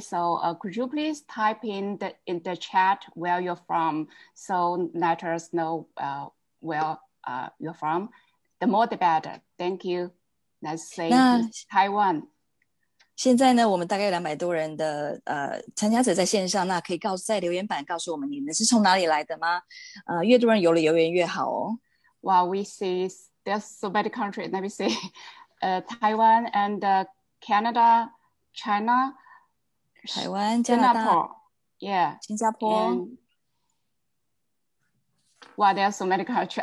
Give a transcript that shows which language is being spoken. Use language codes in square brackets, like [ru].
[en] So could you please type in the chat where you're from, so let us know where you're from. The more the better. Thank you. Let's say Taiwan. [zh] 现在呢，我们大概有200多人的参加者在线上，那可以在留言板告诉我们你们是从哪里来的吗？越多人留言越好哦。 [en] Wow, we see there's so many countries. Let me see. Taiwan and Canada, China, [zh] 台湾、加拿大 [en] Singapore, yeah, [zh] 新加坡。 [en] Wow, there are so many countries.